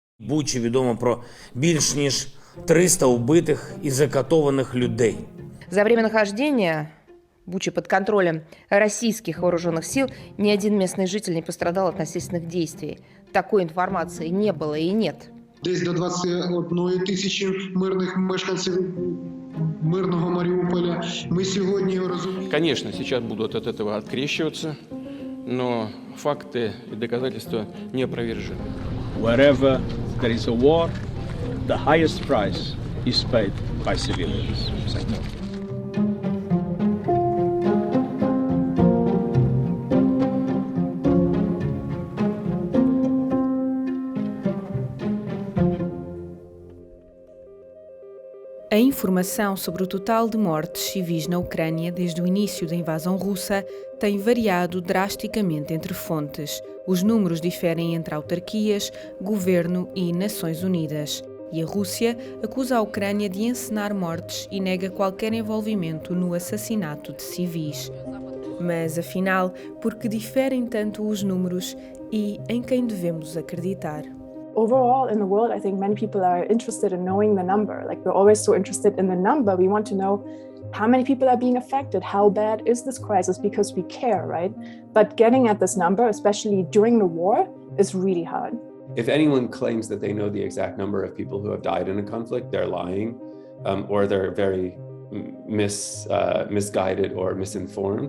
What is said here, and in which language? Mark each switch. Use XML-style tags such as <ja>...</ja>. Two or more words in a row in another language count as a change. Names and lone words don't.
<uk>Бучі відомо про більш ніж 300 убитих і закатованих людей.</uk> <ru>За время нахождения Бучи под контролем российских вооруженных сил ни один местный житель не пострадал от насильственных действий. Такой информации не было и нет.</ru> <uk>Десь до 21 тисячі мирних мешканців мирного Маріуполя. Ми сьогодні розуміємо.</uk> <ru>Конечно, сейчас будут от этого открещиваться, но факты и доказательства неопровержимы.</ru> <en>Wherever there is a war, the highest price is paid by civilians.</en> <pt>A informação sobre o total de mortes civis na Ucrânia desde o início da invasão russa tem variado drasticamente entre fontes. Os números diferem entre autarquias, governo e Nações Unidas. E a Rússia acusa a Ucrânia de encenar mortes e nega qualquer envolvimento no assassinato de civis. Mas, afinal, por que diferem tanto os números e em quem devemos acreditar?</pt> <en>Overall, in the world, I think many people are interested in knowing the number. Like, we're always so interested in the number. We want to know how many people are being affected, how bad is this crisis, because we care, right? But getting at this number, especially during the war, is really hard. If anyone claims that they know the exact number of people who have died in a conflict, they're lying, or they're very misguided or misinformed.</en>